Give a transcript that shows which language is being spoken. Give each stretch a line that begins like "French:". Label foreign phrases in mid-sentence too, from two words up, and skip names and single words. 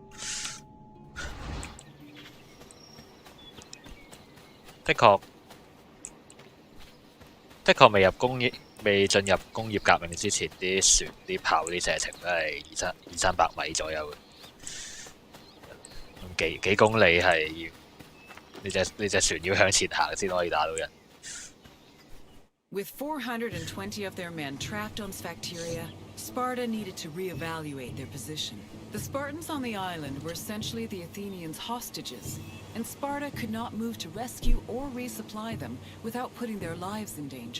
Cantonese: 的確未進入工業革命之前，啲船啲炮啲射程都係二三百米左右嘅，幾公里係要你隻船要向前行先可以打到人。
English: With 420 of their men trapped on Sphacteria, Sparta needed to reevaluate their position. The Spartans on the island were essentially the Athenians' hostages, and Sparta could not move to rescue or resupply them without putting their lives in danger.